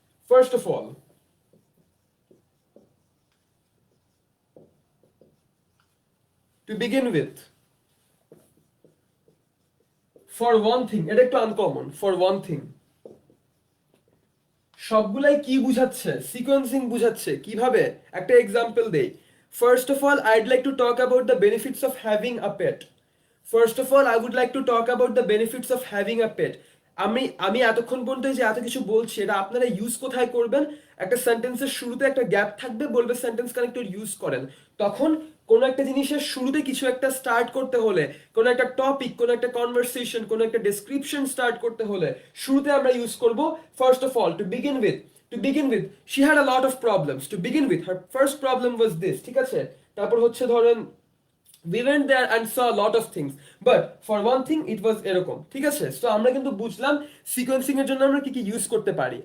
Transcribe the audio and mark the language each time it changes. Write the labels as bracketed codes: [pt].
[en] First of all, to begin with, for one thing, [bn] এটা একটু uncommon, [en] for one thing, [bn] সবগুলাই কি বুঝাচ্ছে, সিকোয়েন্সিং বুঝাচ্ছে। কিভাবে, একটা এক্সাম্পল দেই। [en] First of all, I'd like to talk about the benefits of having a pet. First of all I would like to talk about the benefits of having a pet. [bn] আমি আমি এতক্ষণ পর্যন্ত যে এত কিছু বলছি এটা আপনারা ইউজ কোথায় করবেন? একটা সেন্টেন্সের শুরুতে একটা গ্যাপ থাকবে, বলবে সেন্টেন্স কানেক্টর ইউজ করেন। তখন কোনো একটা জিনিসের শুরুতে কিছু একটা স্টার্ট করতে হলে, কোনো একটা টপিক, কোনো একটা কনভারসেশন, কোনো একটা ডেসক্রিপশন স্টার্ট করতে হলে শুরুতে আমরা ইউজ করব first of all, [en] To begin with she had a lot of problems. To begin with her first problem was this, [bn] ঠিক আছে? তারপর হচ্ছে ধরেন [en] we went there and saw a lot of things, but for one thing it was [bn] এরকম, ঠিক আছে? So আমরা কিন্তু বুঝলাম সিকোয়েন্সিং এর জন্য আমরা কি কি ইউজ করতে পারি।